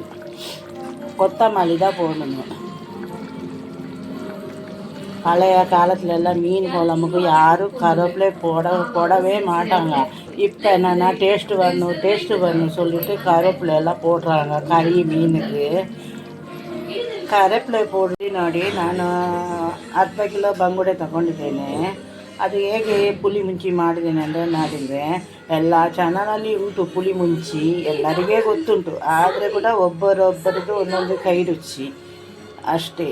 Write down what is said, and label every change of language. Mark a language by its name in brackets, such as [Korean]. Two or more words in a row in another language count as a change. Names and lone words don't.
[Tamil] கொத்தமல்லி தான் போடணும். பழைய காலத்துலலாம் மீன் குழம்புக்கு யாரும் கருவேப்பிலை போடவே மாட்டாங்க. இப்போ என்னென்னா டேஸ்ட்டு வரணும் சொல்லிட்டு கருவேப்பிலையெல்லாம் போடுறாங்க கறி மீனுக்கு. [Kannada] ಕರೆಪ್ಲೆ ಪೌಡ್ರಿ ನೋಡಿ ನಾನು ಅರ್ಧ ಕಿಲೋ ಬಂಗುಡೆ ತಗೊಂಡಿದ್ದೇನೆ. ಅದು ಹೇಗೆ ಪುಳಿ ಮುಂಚಿ ಮಾಡಿದ್ದೇನೆ ಅಂದರೆ ನಾಡಿದರೆ ಎಲ್ಲ ಚಾನಲಲ್ಲಿ ಉಂಟು ಪುಳಿ ಮುಂಚಿ, ಎಲ್ಲರಿಗೆ ಗೊತ್ತುಂಟು. ಆದರೆ ಕೂಡ ಒಬ್ಬರೊಬ್ಬರದ್ದು ಒಂದೊಂದು ಕೈ ರುಚಿ ಅಷ್ಟೇ.